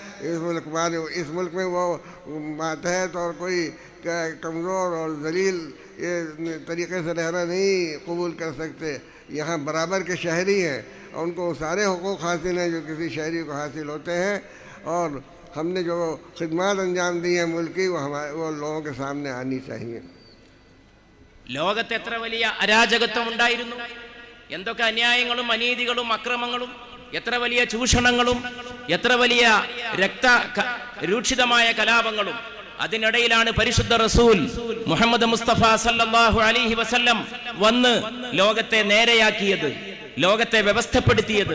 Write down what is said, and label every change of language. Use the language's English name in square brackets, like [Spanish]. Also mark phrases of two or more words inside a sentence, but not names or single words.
[Hindi] इस मुल्क में वो मातहत और कोई कमज़ोर और जलील ये तरीक़े से रहना नहीं कबूल कर सकते। यहाँ बराबर के शहरी हैं और उनको सारे हुकूक़ हासिल हैं जो किसी शहरी को हासिल होते हैं और हमने जो खिदमत अंजाम दी है मुल्क की वो लोगों के सामने आनी चाहिए. [Malayalam] ലോകത്ത് എത്ര വലിയ അരാജകത്വം ഉണ്ടായിരുന്നു, എന്തൊക്കെ അന്യായങ്ങളും അനീതികളും അക്രമങ്ങളും, എത്ര വലിയ ചൂഷണങ്ങളും, എത്ര വലിയ രൂക്ഷിതമായ കലാപങ്ങളും. അതിനിടയിലാണ് പരിശുദ്ധ റസൂൽ മുഹമ്മദ് മുസ്തഫ [Arabic] صلى الله عليه وسلم [Malayalam] വന്ന് ലോകത്തെ നേരെയാക്കിയത്, ലോകത്തെ വ്യവസ്ഥപ്പെടുത്തിയത്.